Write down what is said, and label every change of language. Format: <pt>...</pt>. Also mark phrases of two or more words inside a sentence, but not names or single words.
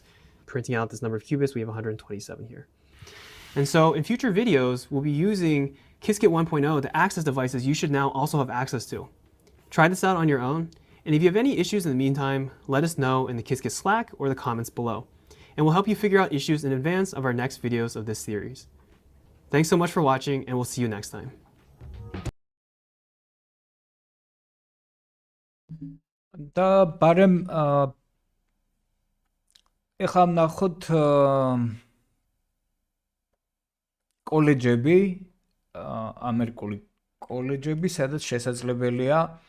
<en>Printing out this number of qubits, we have 127 here. And so in future videos, we'll be using Qiskit 1.0 to access devices you should now also have access to. Try this out on your own. And if you have any issues in the meantime, let us know in the Qiskit Slack or the comments below. And we'll help you figure out issues in advance of our next videos of this series. Thanks so much for watching, and we'll see you next time.</en> <ka>და ბარემ ეხლა ვნახოთ კოლეჯები, ამერიკული კოლეჯები, სადაც შესაძლებელია</ka>